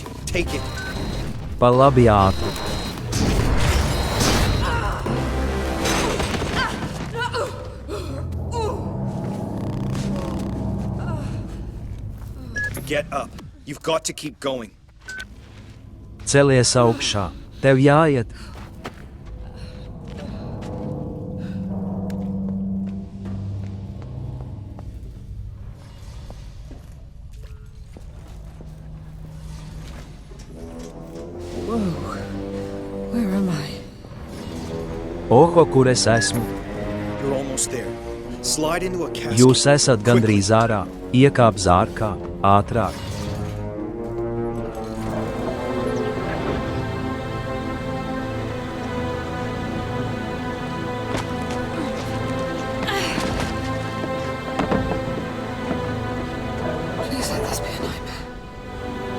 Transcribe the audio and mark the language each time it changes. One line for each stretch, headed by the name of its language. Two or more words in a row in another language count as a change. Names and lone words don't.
English: Take it.
Latvian: Pa labi ātri.
English: Get up. You've got to keep going.
Latvian: Celies augšā. Tev jāiet.
English: Where am I?
Latvian: Oho, kur es esmu?
English: You're almost there. Slide into a casket.
Latvian: Jūs esat gandrīz ārā. Iekāp zārkā. Ātrāk.
English: Please let this be a nightmare.